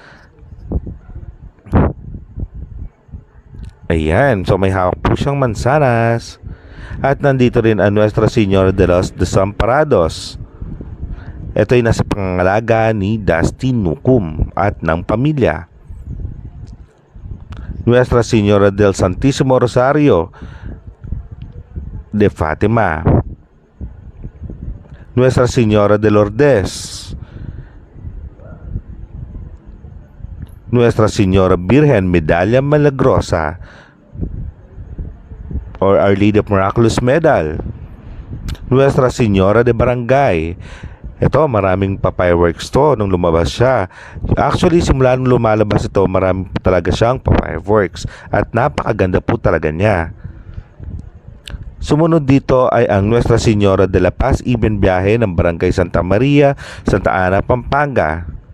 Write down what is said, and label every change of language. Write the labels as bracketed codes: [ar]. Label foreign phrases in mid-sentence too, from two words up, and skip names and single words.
[tl] Ayan, so may hawak po siyang mansanas. At nandito rin ang Nuestra Señora de los Desamparados. Ito ay nasa pangangalaga ni Dustin Nukum at ng pamilya. Nuestra Señora del Santísimo Rosario de Fatima. Nuestra Señora de Lourdes. Nuestra Señora Virgen Medalla Milagrosa or Our Lady of Miraculous Medal. Nuestra Señora de Barangay. Ito, maraming pa-fireworks to nung lumabas siya. Actually, simula nung lumalabas ito, marami talaga siyang pa-fireworks at napakaganda po talaga niya. Sumunod dito ay ang Nuestra Señora de la Paz Ibn Biyahe ng Barangay Santa Maria, Santa Ana, Pampanga.